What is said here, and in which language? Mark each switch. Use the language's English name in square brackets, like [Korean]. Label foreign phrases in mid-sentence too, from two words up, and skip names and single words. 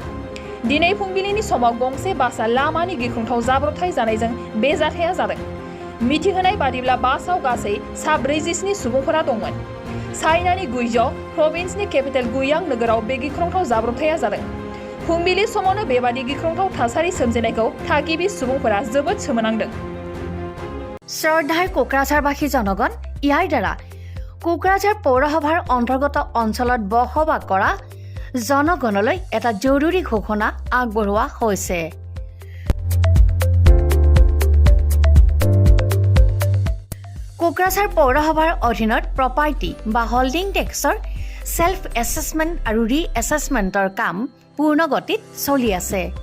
[Bodo] दिनै फुंबिलिनि समाव गंसे बासआ लामानि गिख्रंथाव जाब्रबथाय जानायजों बे जाथाया जादों। मिथिहोनाय बादिब्ला बासआव गासै सा 47 सुबुंफोरा दंमोन। चाइनानि गुइझौ प्रभिन्सनि केपिटेल गुयां नोगोराव बे गिख्रंथाव जाब्रबथाया जादों। फुंबिलि समावनो बेबादि गिख्रंथाव थासारि सोमजिनायखौ थागिबि सुबुंफोरा जोबोद सोमोनांदों। [Assamese] শ্ৰদ্ধাৰ কোকৰাঝাৰবাসী জনগণ, ইয়াৰ দ্বাৰা কোকৰাঝাৰ পৌৰসভাৰ অন্তৰ্গত অঞ্চলত বসবাস কৰা জনগণলৈ এটা জৰুৰী ঘোষণা আগবঢ়োৱা হৈছে। কোকৰাঝাৰ পৌৰসভাৰ অধীনত প্ৰপাৰ্টি বা হোল্ডিং টেক্সৰ [English] self assessment [Assamese] আৰু ৰি এছেছমেণ্টৰ কাম পূৰ্ণ গতিত চলি আছে।